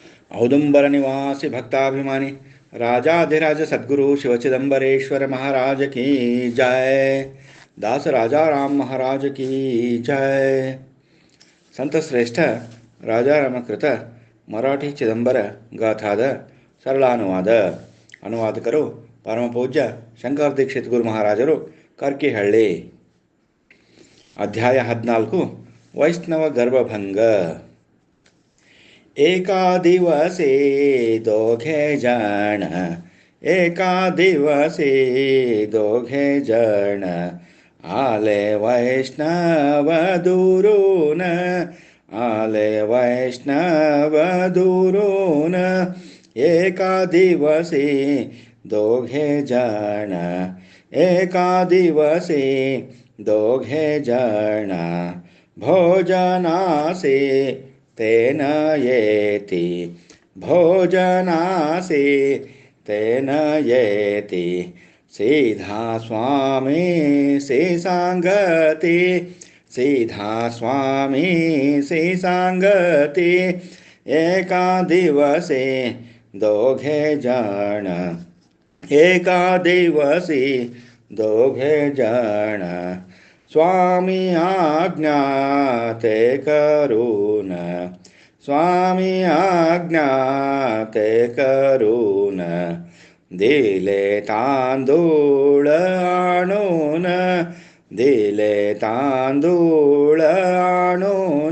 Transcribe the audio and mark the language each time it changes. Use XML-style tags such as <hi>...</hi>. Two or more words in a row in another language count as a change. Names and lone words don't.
<hi>औदुंबर निवासी भक्ताभिमानी राजाधिराज सद्गुरु शिवचिदंबरेश्वर महाराज की जय। दास राजा राम महाराज की जय।</hi> <kn>ಸಂತಶ್ರೇಷ್ಠ ರಾಜಾರಾಮಕೃತ ಮರಾಠಿ ಚಿದಂಬರ ಗಾಥಾದ ಸರಳಾನುವಾದ. ಅನುವಾದಕರು ಪರಮಪೂಜ್ಯ ಶಂಕರ ದೀಕ್ಷಿತ್ ಗುರು ಮಹಾರಾಜರು, ಕರ್ಕಿಹಳ್ಳಿ. ಅಧ್ಯಾಯ 14. ವೈಷ್ಣವ ಗರ್ಭಭಂಗ.</kn> <mr>एका दिवसे दोघे जण, एका दिवसे दोघे जण, आले वैष्णव दुरून, आले वैष्णव दुरून. एका दिवसे दोघे जण, एका दिवसे दोघे जण, भोजनासे तेन येति, भोजनासे तेन येति, सीधा स्वामी से सांगति, सीधा स्वामी से सांगति. एका दिवसे दोघे जण, एका दिवसे दोघे जण, स्वामी आज्ञा ते करून, स्वामी आज्ञा ते करून, दिले तांदूळ आणून, दिले तांदूळ आणून.</mr>